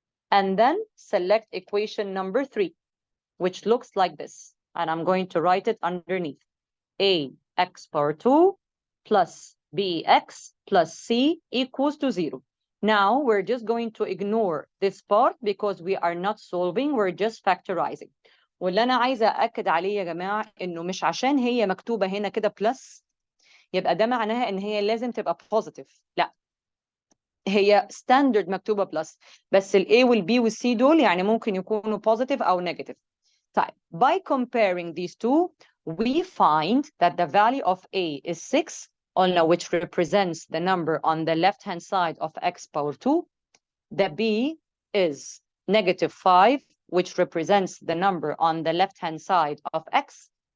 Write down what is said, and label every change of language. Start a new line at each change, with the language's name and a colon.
English: And then select equation number 3, which looks like this. And I'm going to write it underneath. AX power 2 plus BX plus C equals to 0. Now we're just going to ignore this part because we are not solving, we're just factorizing.
Arabic: واللي أنا عايزة أأكد عليه يا جماعة إنه مش عشان هي مكتوبة هنا كده plus يبقى ده معناها إن هي لازم تبقى positive. لا، هي standard مكتوبة plus، بس ال A وال B وال C دول يعني ممكن يكونوا positive أو negative. طيب,
English: by comparing these two, we find that the value of A is 6, which represents the number on the left-hand side of x power 2. The B is -5, which represents the number on the left-hand side of x.